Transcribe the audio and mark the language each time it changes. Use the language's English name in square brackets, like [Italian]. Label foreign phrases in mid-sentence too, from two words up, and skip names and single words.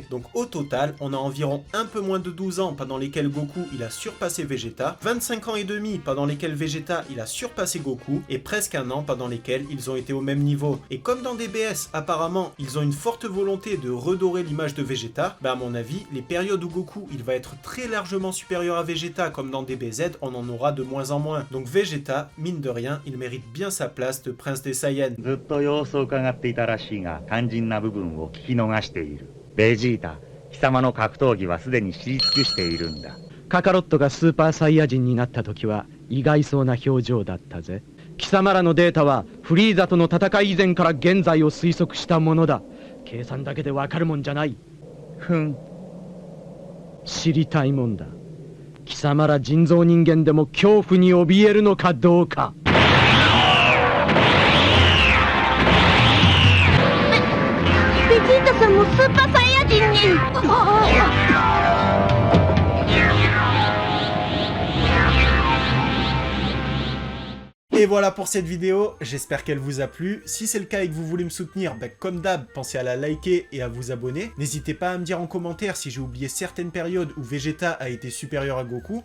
[French] Donc au total, on a environ un peu moins de 12 ans pendant lesquels Goku il a surpassé Vegeta, 25 ans et demi pendant lesquels Vegeta il a surpassé Goku, et presque un an pendant lesquels ils ont été au même niveau. Et comme dans DBS, apparemment, ils ont une forte volonté de redorer l'image de Vegeta, bah à mon avis, les périodes où Goku il va être très largement supérieur à Vegeta comme dans DBZ, on en aura de moins en moins. Donc Vegeta, mine de rien, il mérite bien sa place de prince des Saiyans. [Japanese] ずっと様子を伺っていたらしいが肝心な部分を聞き逃している。ベジータ、貴様の格闘技はすでに知り尽くしているんだ。カカロットがスーパーサイヤ人になった時は意外そうな表情だったぜ。貴様らのデータはフリーザとの戦い以前から現在を推測したものだ。計算だけでわかるもんじゃない。ふん。知りたいもんだ。貴様ら人造人間でも恐怖に怯えるのかどうか。ベジータさんもスーパーサイヤ人に。 [French] Et voilà pour cette vidéo, j'espère qu'elle vous a plu. Si c'est le cas et que vous voulez me soutenir, bah comme d'hab, pensez à la liker et à vous abonner. N'hésitez pas à me dire en commentaire si j'ai oublié certaines périodes où Vegeta a été supérieur à Goku.